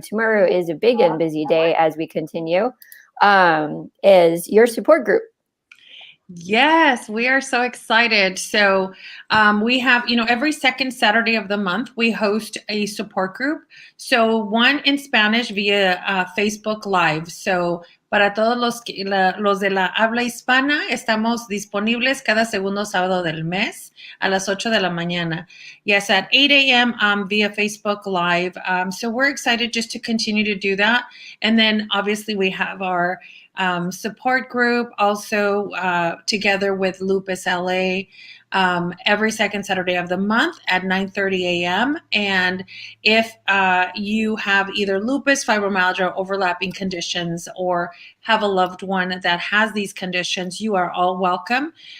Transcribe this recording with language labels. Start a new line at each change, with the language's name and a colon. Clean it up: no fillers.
English: Tomorrow is a big and busy day as we continue, is your support group. Yes, we are so excited. So we have, every second Saturday of the month, we host a support group. So one in Spanish via Facebook Live.
Spanish: So para todos los de la habla hispana, estamos disponibles cada segundo sábado del mes a las 8 de la mañana.
English: Yes, at 8 a.m. Via Facebook Live. So we're excited just to continue to do that. And then obviously we have our support group also together with Lupus LA every second Saturday of the month at 9:30 a.m. And if you have either lupus, fibromyalgia, overlapping conditions, or have a loved one that has these conditions, you are all welcome.